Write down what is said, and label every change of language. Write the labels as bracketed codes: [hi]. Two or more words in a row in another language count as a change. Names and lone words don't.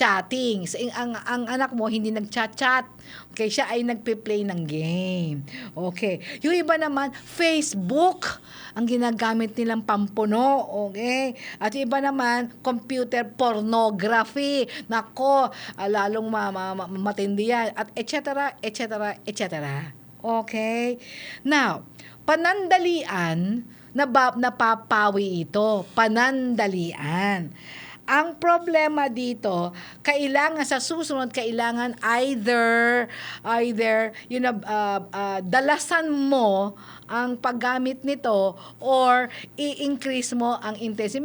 [tl] So, ang anak mo hindi nag-chat-chat. Okay, siya ay nagpe-play ng game. Okay. Yung iba naman, Facebook ang ginagamit nilang pampuno. Okay. At yung iba naman, [en] computer pornography. [tl] Nako, lalong matindi yan. [en] At et cetera, et cetera, et cetera. [tl] Okay? Now, panandalian, napapawi ito. Panandalian. Ang problema dito, sa susunod, kailangan either dalasan mo ang paggamit nito or i-increase mo ang intensity.